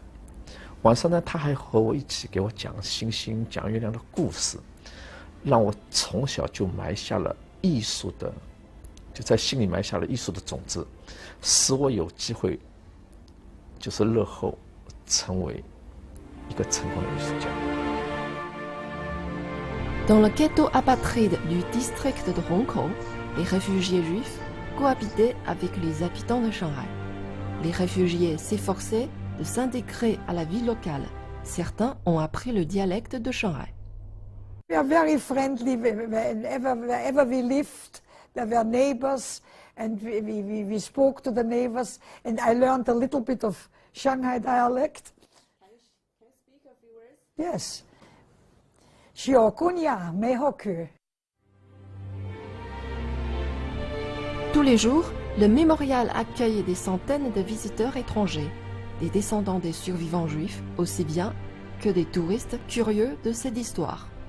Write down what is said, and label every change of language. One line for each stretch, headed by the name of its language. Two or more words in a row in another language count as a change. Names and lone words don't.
Chinese: 晚上呢，他还和我一起给我讲星星、讲月亮的故事，让我从小就埋下了艺术的，就在心里埋下了艺术的种子，使我有机会，就是日后成为一个成功的艺术家。”
French: Dans le ghetto apatride du district de Hongkou, les réfugiés juifs cohabitaient avec les habitants de Shanghai. Les réfugiés s'efforçaient de s'intégrer à la vie locale. Certains ont appris le dialecte de Shanghai.
English: We are very friendly wherever we lived. There were neighbors and we spoke to the neighbors and I learned a little bit of Shanghai dialect. Can you speak a few words? Yes.
French: Tous les jours, le mémorial accueille des centaines de visiteurs étrangers, des descendants des survivants juifs aussi bien que des touristes curieux de cette histoire.